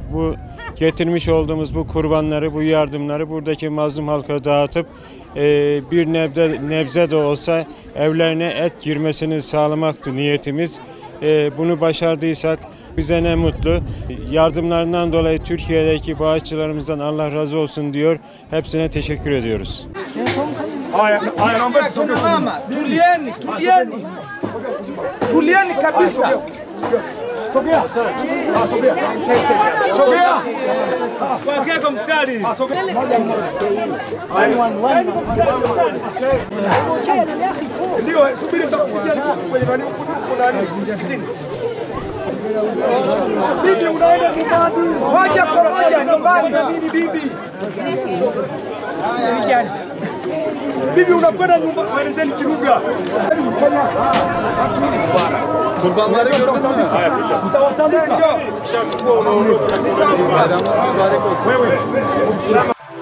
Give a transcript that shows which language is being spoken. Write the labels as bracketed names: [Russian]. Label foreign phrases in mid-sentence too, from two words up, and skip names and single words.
[Turkish] Bu getirmiş olduğumuz bu kurbanları, bu yardımları buradaki mazlum halka dağıtıp bir nebze de olsa evlerine et girmesini sağlamaktı niyetimiz. Bunu başardıysak bize ne mutlu. Yardımlarından dolayı Türkiye'deki bağışçılarımızdan Allah razı olsun diyor. Hepsine teşekkür ediyoruz. [Swahili] Tulieni kabisa. Sogea. Sogea. Sogea. Sogea kwa mstari. Ndio, subiri mtakuja kwenye nani msikitini. Bibi unaenda nyumbani. Wacha kuja nyumbani na nini bibi? Bibi unakwenda nyumbani, maelezeni Kiruga. [Turkish] Kurbanları gördün mü? [Swahili] Mtawatandika. [Turkish] Bayramınız mübarek olsun.